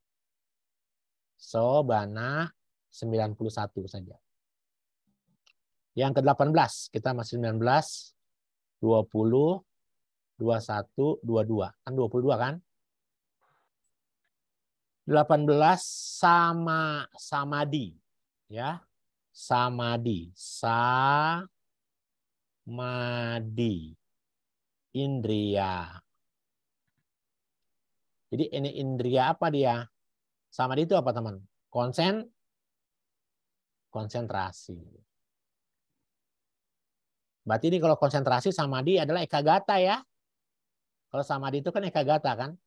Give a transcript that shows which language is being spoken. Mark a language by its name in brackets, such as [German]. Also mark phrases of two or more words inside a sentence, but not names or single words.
[Indonesian] Sobana 91 saja. Yang ke-18, kita masih 19, 20, 21, 22. Kan 22 kan? 18 sama samadhi. Ya. Samadhi. Samadhi. Indriya. Jadi ini indriya apa dia? Samadhi itu apa teman? Konsentrasi. Berarti ini kalau konsentrasi samadhi adalah ekagata ya. Kalau samadhi itu kan ekagata kan?